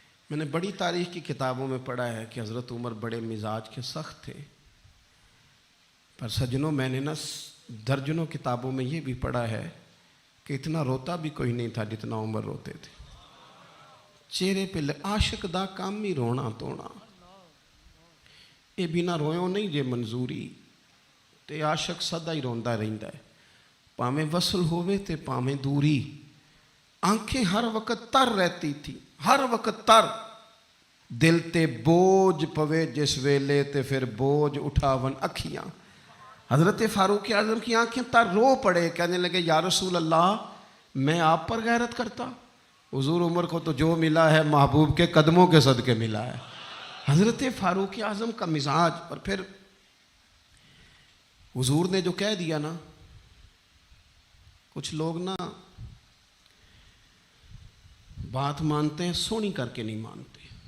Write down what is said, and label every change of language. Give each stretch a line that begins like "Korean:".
Urdu: میں نے بڑی تاریخ کی کتابوں میں پڑھا ہے کہ حضرت عمر بڑے مزاج کے سخت تھے, پر سجنوں میں نے نا درجنوں کتابوں میں یہ بھی پڑھا ہے کہ اتنا روتا بھی کوئی نہیں تھا جتنا عمر روتے تھے.
Punjabi: چہرے پہ عاشق دا کام ہی رونا تونا, یہ بنا رویوں نہیں جے منظوری, تے عاشق سدا ہی روندا رہندا ہے, پاویں وصل ہووے تے پاویں دوری.
Urdu: آنکھیں ہر وقت تر رہتی تھی, ہر وقت تر.
Punjabi: دل تے بوجھ پوے جس ویلے تے پھر بوجھ اٹھاون اکھیاں.
Urdu: حضرت فاروق اعظم کی آنکھیں تر رو پڑے, کہنے لگے یا رسول اللہ میں آپ پر غیرت کرتا. حضور عمر کو تو جو ملا ہے محبوب کے قدموں کے صدقے ملا ہے. حضرت فاروق اعظم کا مزاج. اور پھر حضور نے جو کہہ دیا نا, کچھ لوگ نا بات مانتے ہیں سونی کر کے نہیں مانتے.